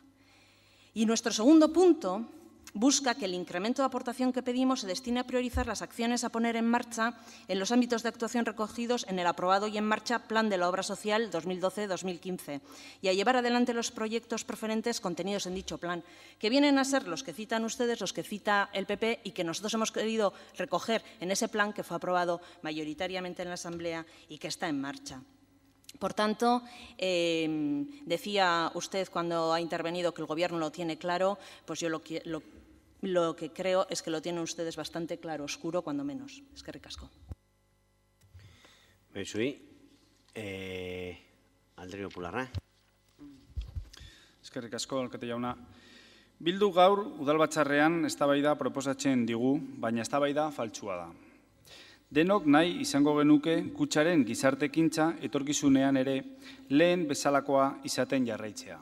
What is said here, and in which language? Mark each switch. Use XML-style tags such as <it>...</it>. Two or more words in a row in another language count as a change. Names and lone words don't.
<es>Y nuestro segundo punto busca que el incremento de aportación que pedimos se destine a priorizar las acciones a poner en marcha en los ámbitos de actuación recogidos en el aprobado y en marcha Plan de la Obra Social 2012-2015 y a llevar adelante los proyectos preferentes contenidos en dicho plan, que vienen a ser los que citan ustedes, los que cita el PP y que nosotros hemos querido recoger en ese plan que fue aprobado mayoritariamente en la Asamblea y que está en marcha. Por tanto, decía usted cuando ha intervenido que el Gobierno lo tiene claro, pues yo lo que creo es que lo tienen ustedes bastante claro, oscuro, cuando menos.</es> <eu>Eskerrik asko. Bezui, Alderdi Popularra. Eskerrik asko, alkate jauna. Bildu gaur udalbatzarrean eztabaida proposatzen digu, baina eztabaida faltsua da. Denok nahi izango genuke Kutxaren gizarte ekintza etorkizunean ere lehen bezalakoa izaten jarraitzea.</eu>